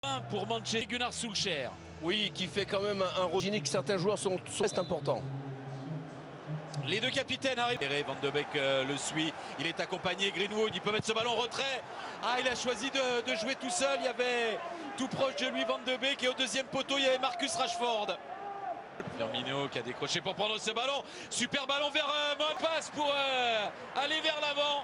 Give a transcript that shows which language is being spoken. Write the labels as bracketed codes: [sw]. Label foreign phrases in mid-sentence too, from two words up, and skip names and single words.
[fr] Pour Manchester, Gunnar Solskjaer. Oui, qui fait quand même un rôle que certains joueurs sont importants. Les deux capitaines arrivent. Van de Beek le suit. Il est accompagné. Greenwood, il peut mettre ce ballon en retrait. Ah, il a choisi de jouer tout seul. Il y avait tout proche de lui Van de Beek. Et au deuxième poteau, il y avait Marcus Rashford. Firmino qui a décroché pour prendre ce ballon. Super ballon vers passe pour aller vers l'avant.